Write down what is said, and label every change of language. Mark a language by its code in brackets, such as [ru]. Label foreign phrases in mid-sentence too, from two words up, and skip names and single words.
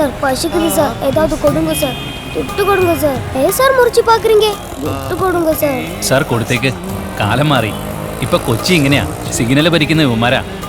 [ta] பசிக்குது சார், ஏதாவது கொடுங்க சார், துட்டு கொடுங்க சார். ஏன் சார் முறிச்சு பாக்குறீங்க? துட்டு கொடுங்க சாർ. [ml] സാർ കൊടുത്തേക്ക്. കാലം മാറി. ഇപ്പൊ കൊച്ചി ഇങ്ങനെയാ, സിഗ്നൽ ഭരിക്കുന്ന ഇവന്മാരാ.